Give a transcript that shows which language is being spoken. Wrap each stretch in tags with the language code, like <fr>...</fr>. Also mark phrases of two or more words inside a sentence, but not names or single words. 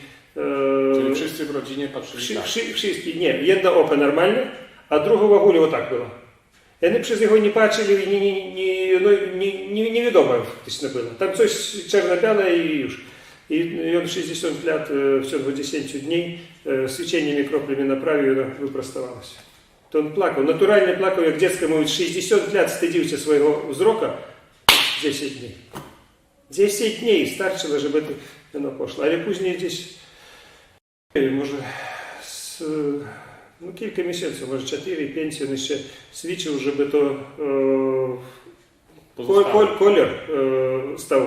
<pl>Czyli wszyscy w rodzinie patrzyli tak. Wszyscy, nie, jedno oko normalne, a drugie w ogóle o tak było. I oni przez jego nie patrzyli i nie wiadomo faktycznie było. Tam coś czarno-białe i już. I on 60 lat w ciągu 10 dni</pl> <ru>свечением кроплями направил, и она выпростовалась. То он плакал, натурально плакал,</ru> <pl>jak dziecko mówić, 60 lat wstydził się swojego wzroka, 10 dni. 10 dni starczyło, żeby ono poszło, ale później gdzieś, może no kilka miesięcy, może 4-5 on jeszcze ćwiczył, żeby to kolor stał.</pl>